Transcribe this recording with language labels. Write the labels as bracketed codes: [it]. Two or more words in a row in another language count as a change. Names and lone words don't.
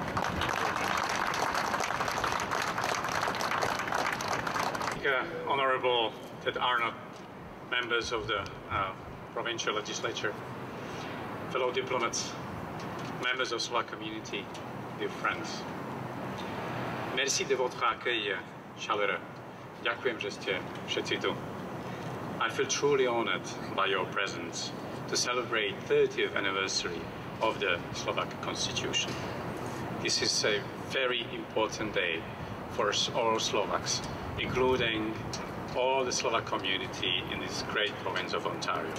[en] Honorable that are not members of the provincial legislature, fellow diplomats, members of Slovak community, dear friends. [fr] Merci de votre accueil chaleureux. [sk] Ďakujem, že ste všetci tu. [en] I feel truly honored by your presence to celebrate 30th anniversary of the Slovak Constitution. This is a very important day for all Slovaks, including all the Slovak community in this great province of Ontario.